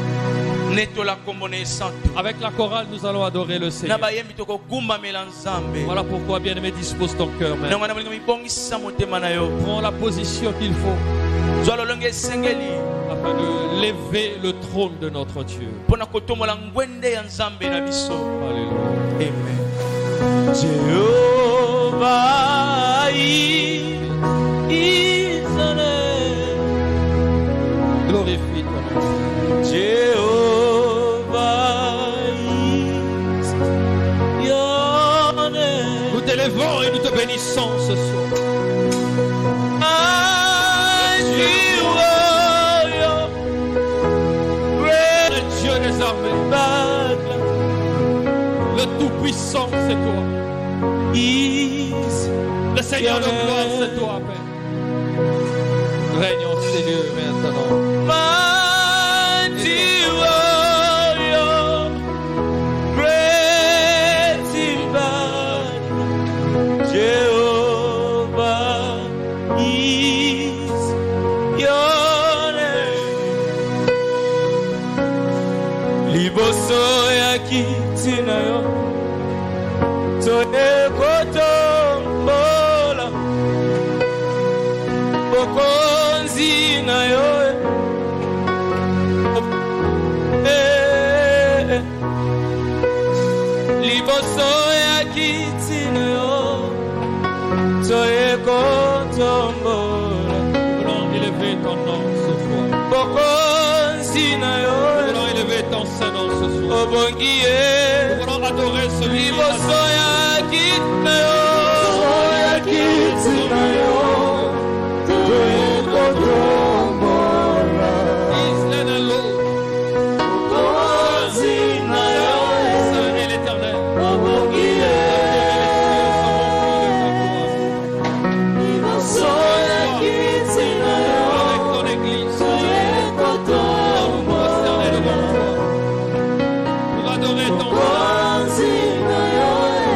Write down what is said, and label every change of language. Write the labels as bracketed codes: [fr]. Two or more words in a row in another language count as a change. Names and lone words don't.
[fr] Avec la chorale, nous allons adorer le Seigneur. Voilà pourquoi, bien-aimé, dispose ton cœur. Prends la position qu'il faut afin de lever le trône de notre Dieu. Alléluia. [en] Amen. Jehovah is the name. [fr] Glorifie ton nom. [en] Jehovah is your name. [fr] Nous t'élevons et nous te bénissons ce soir. Le Tout-Puissant, c'est toi. Le Seigneur de gloire, c'est toi, Père. Règne en ces lieux maintenant. [en] Mighty warrior, great in battle, Jehovah is your name. [ln] Liboso ya kitina yo, tone kotombola, bokonzi na yo, liboso ya kitina yo, tone kotombola. [fr] Nous voulons élever ton nom ce soir. [ln] Bokonzi na yo, [fr] nous voulons élever ton Saint-Nom ce soir. [ln] Obongiye, [fr] nous voulons adorer celui qui [ln] liboso ya kitina yo, ya kitina yo, [fr] Israël est l'eau. [ln] bokonzi na yo, [fr] Saint est l'Éternel. [ln] obongiye, liboso ya kitina yo, [fr] Avec ton Église, [ln] kotombola. [fr] prosterner devant toi. Pour adorer ton Saint-Nom.